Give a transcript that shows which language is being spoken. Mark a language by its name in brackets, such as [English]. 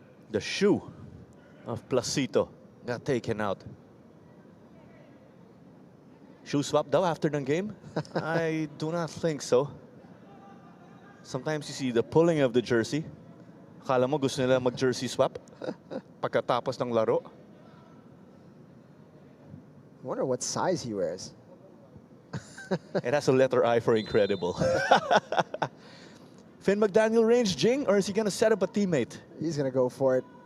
[English] The shoe of Placito got taken out. Shoe swap daw after the game? I do not think so. Sometimes you see the pulling of the jersey. [Filipino] Akala mo gusto nila mag-jersey swap pagkatapos ng laro. [English] I wonder what size he wears. It has a letter I for incredible. Finn McDaniel range Jing, or is he gonna set up a teammate? He's gonna go for it.